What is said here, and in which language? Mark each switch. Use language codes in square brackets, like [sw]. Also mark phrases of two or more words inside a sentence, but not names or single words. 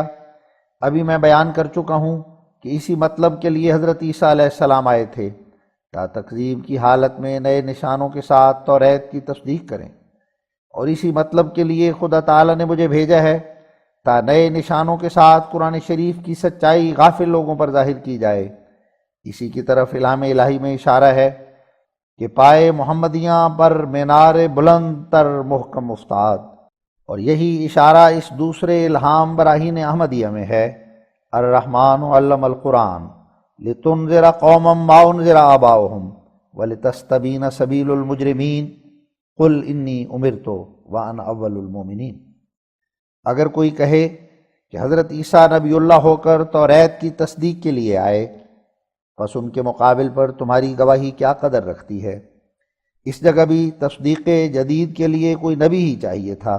[ur] ابھی میں بیان کر چکا ہوں کہ اسی مطلب کے لیے حضرت عیسیٰ [ar] علیہ السلام [ur] آئے تھے، تا تکذیب کی حالت میں نئے نشانوں کے ساتھ توریت کی تصدیق کریں، اور اسی مطلب کے لیے خدا تعالیٰ نے مجھے بھیجا ہے تا نئے نشانوں کے ساتھ قرآن شریف کی سچائی غافل لوگوں پر ظاہر کی جائے۔ اسی کی طرف الہام الہی میں اشارہ ہے کہ [fa] پائے محمدیاں پر مینار بلند تر محکم افتاد، [ur] اور یہی اشارہ اس دوسرے الہام براہین احمدیہ میں ہے: [ar] الرحمن علم القرآن لتنذر قوما ما انذر آباؤہم ولتستبین سبیل المجرمین قل انی امرت وانا اول المؤمنین۔ [ur] اگر کوئی کہے کہ حضرت عیسیٰ نبی اللہ ہو کر توریت کی تصدیق کے لیے آئے، پس ان کے مقابل پر تمہاری گواہی کیا قدر رکھتی ہے؟ اس جگہ بھی تصدیق جدید کے لیے کوئی نبی ہی چاہیے تھا۔